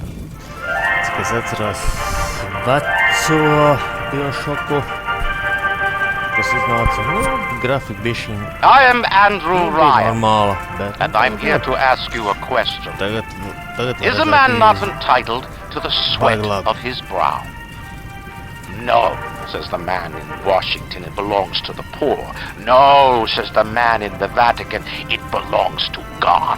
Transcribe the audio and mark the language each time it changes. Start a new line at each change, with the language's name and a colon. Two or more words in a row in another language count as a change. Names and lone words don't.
Latvian: Cik es atcerās veco BioShocku, kas iznāca, grafika bišķiņ.
English: I am Andrew Ryan,
Latvian: normāla, bet
English: and I'm here to ask you a question.
Latvian: Tagad
English: Is a man not entitled to the sweat of his brow? No, says the man in Washington, it belongs to the poor. No, says the man in the Vatican, it belongs to God.